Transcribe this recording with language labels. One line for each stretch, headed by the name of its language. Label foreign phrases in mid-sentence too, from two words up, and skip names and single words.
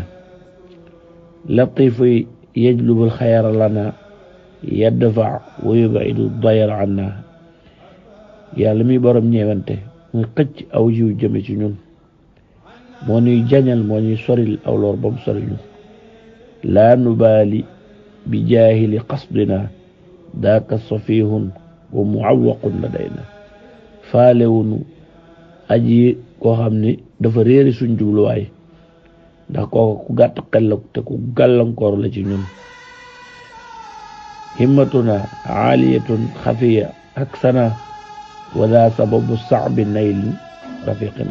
Arabic: لطيف يجلب الخير لنا يدفع ويبعد الضير عنا.
Wolof: yàlla mi borom ñeewante muy xëcc aw yiw jëme ci ñun, moo ñuy jañal moo ñuy soril aw lor ba mu sori ñu.
Arabic: لا نبالي بجاهل قصدنا ذاك سفيه ومعوق لدينا.
Wolof: faalewunu aji koo xam ni dafa réeri suñ jubluwaay, ndax kooku ku gàtt xel la te ku gàllankoor la ci ñun.
Arabic: همتنا عالية خفيا أكسنا وذا سبب صعب نيل رفيقنا.